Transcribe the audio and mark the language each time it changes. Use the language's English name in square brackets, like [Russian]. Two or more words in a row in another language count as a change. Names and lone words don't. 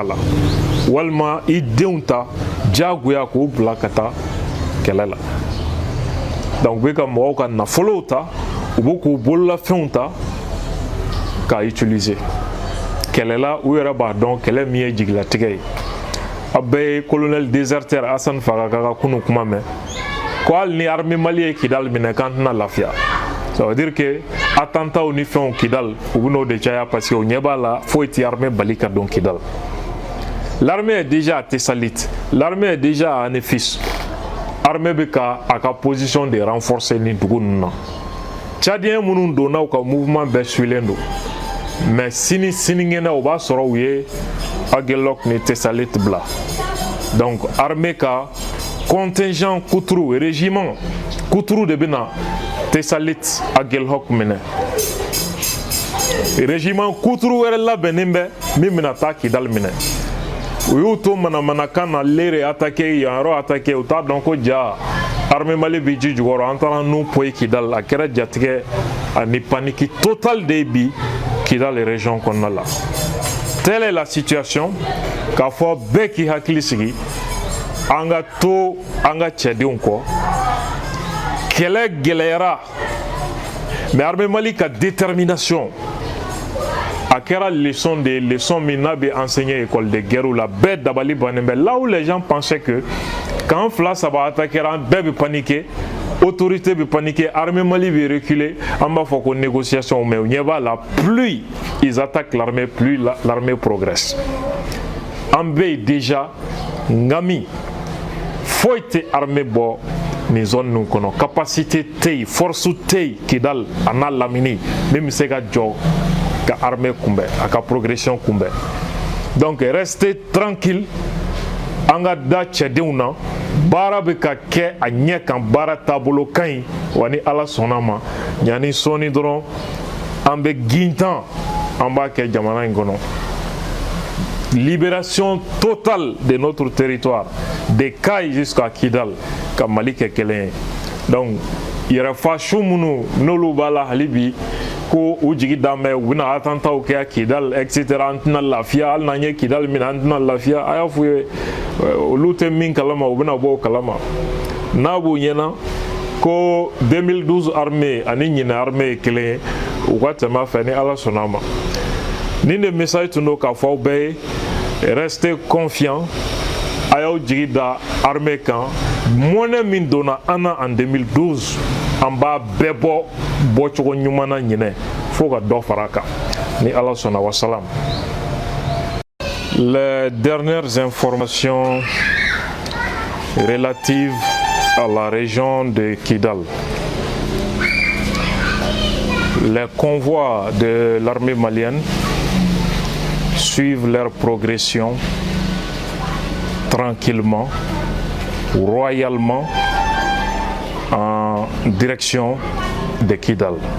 [Bambara] la walima i denw ta jagoya k'u bila ka taa kɛlɛ la donc u bɛ ka mɔgɔw ka nafolow ta u bɛ k'u bololafɛnw ta k'a utiliser kɛlɛ la u yɛrɛ b'a dɔn kɛlɛ min ye jigilatigɛ ye a bɛɛ ye [French] colonel déserteur [Bambara] Hassan Fagaga ka kunu kuma mɛn ko hali ni armée Mali ye Kidal minɛ k'an tɛna lafiya ça [French] veut dire que [Bambara] attentats ni fɛnw Kidal u bɛ n'o de caya [French] parce que [Bambara] o ɲɛ b'a la foyi tɛ armée bali ka don Kidal [French] l'armée est déjà à Tessalit l'armée est déjà à Anefis [Bambara] armée bɛ ka a ka position de renforcer ni dugu ninnu na Tchadien minnu donna u ka mouvement bɛɛ suilen don mais sinikɛnɛ o b'a sɔrɔ u ye Aguelhok ni Tessalit bila donc armée ka contingent kuturu régiment kuturu de bɛ na Tessalit Aguelhok minɛ régiment kuturu wɛrɛ labɛnnen bɛ min bɛna taa Kidal minɛ u y'u to manamanakan na lere attaqué yan yɔrɔ attaqué u t'a dɔn ko ja armée Mali bɛ ji jukɔrɔ an taara n'u poyi Kidal a kɛra jatigɛ ani [French] panique totale [Bambara] de bi Kidal région kɔnɔna la [French] telle est la situation [Bambara] k'a fɔ bɛɛ k'i hakili sigi an ka to an ka cɛdenw kɔ kɛlɛ gɛlɛyara [French] mais armée Mali [Bambara] ka détermination a a kɛra [French] leçon de leçon [Bambara] min n'a bɛ enseigner [French] école de guerre [Bambara] la bɛɛ dabali bannen bɛ [French] là où les gens pensaient que quand [Bambara] fila saba attaquera bɛɛ bɛ paniquer, autorité bɛ paniquer, armée Mali bɛ reculer, an b'a fɔ ko négociation, mais o ɲɛ b'a la [French] plus ils attaquent l'armée, plus l'armée progresse. [Bambara] An bɛ yen déjà ngami foyi tɛ armée bɔ nin zone ninnu kɔnɔ, capacité tɛ yen, force tɛ yen Kidal a n'a lamini min bɛ se ka jɔ ka armée kunbɛn a ka progression kunbɛn. [French] Donc restez tranquille, [Bambara] an ka da cɛdenw na, baara bɛ ka kɛ a ɲɛ kan, baara taabolo ka ɲi wa ni Ala sɔnna ma ɲani sɔɔni dɔrɔn an bɛ gintan an b'a kɛ jamana in kɔnɔ. [French] Libération totale de notre territoire, des Kayes jusqu'à Kidal, [Bambara] ka Mali kɛ kelen ye. Donc yɛrɛfa su minnu n'olu b'a la hali bi ko u jigi d'an bɛ u bɛna attentats kɛ Kidal etc. an tɛna lafiya, hali n'an ye Kidal minɛ an tɛna lafiya. A y'a f'u ye olu tɛ min kalama u bɛna bɔ o kalama. N'a b'u ɲɛna ko 2012 armée ani ɲinɛ armée ye kelen ye u ka tɛmɛ a fɛ ni Ala sɔnna ma. Nin de message tun do k'a fɔ aw bɛɛ ye, [French] restez confiants, [Bambara] a y'aw jigi da armée kan. Mɔnɛ min donna an na en 2012 an b'a bɛɛ bɔ bɔcogo ɲuman na ɲinɛ fo ka dɔ fara a kan ni Ala sɔnna. Wassalam. [French] Les dernières informations relatives à la région de Kidal. Les convois de l'armée malienne suivent leur progression tranquillement, royalement, en direction de Kidal.